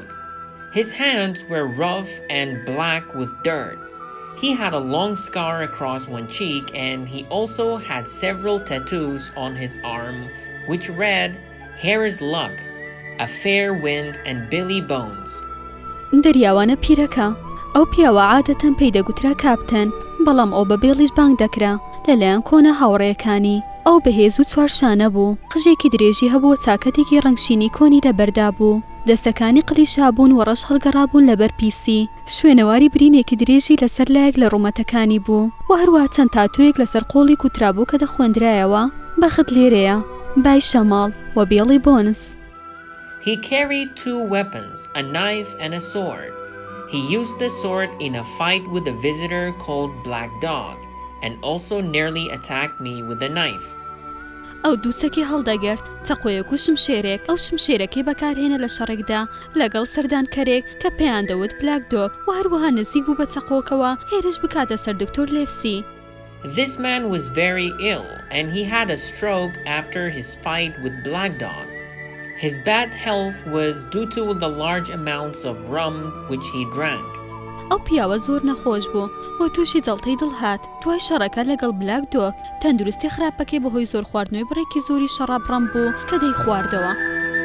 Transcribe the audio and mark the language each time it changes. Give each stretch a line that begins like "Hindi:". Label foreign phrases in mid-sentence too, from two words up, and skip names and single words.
English: His hands were rough and black with dirt. He had a long scar across one cheek and he also had several tattoos on his arm which read, "Here is luck, a fair wind and Billy Bones."
Central Kurdish: دەریاوانە پیرەکە ئەو پیاوە عادەتەن پێی دەگوترا کاپتن، بەڵام ئەو بە بێڵیش بانگ دەکرا لەلایەن کۆنە هاوڕێیەکانی. ئەو بەهێز و چوارشانە بوو، قژێکی درێژی هەبوو، چاکەتێکی ڕەنگشینی کۆنی لەبەردا بوو، دەستەکانی قلیشابوون و ڕەش هەڵگەڕابوون لەبەر پیسی. شوێنەواری برینێکی درێژی لەسەر لایەک لە ڕوومەتەکانی بوو و هەروە چەند تاتوویەک لەسەر قۆڵی کوترابوو کە دەخوێندرایەوە بەخت لێرەیە، بای شەماڵ و بێڵی بۆنس.
English: He carried two weapons, a knife and a sword. He used the sword in a fight with a visitor called Black Dog, and also nearly attacked me with a knife.
Central Kurdish: ئەو دووچەکی هەڵدەگرت، چەقۆیەک و شمشێرێک. ئەو شمشێرەکەی بەکارهێنا لە شەڕێکدا لەگەڵ سەردانکەرێک کە پێیان دەوت بلاک دۆگ و هەروەها نزیک بوو بە چەقۆکەوە هێرش بکاتە سەر دکتۆر لێفسی.
English: This man was very ill, and he had a stroke after his fight with Black Dog. His bad health was due to the large amounts of rum which he drank.
Central Kurdish: ئەو پیاوە زۆر نەخۆش بوو بۆ تووشی جەڵتەی دڵهات دوای شەڕەکە لەگەڵ بلاک دۆگ. تەندروستی خراپەکەی بەهۆی زۆر خواردنەوەی بڕێکی زۆری شەڕاب ڕەم بوو کە دەی خواردەوە.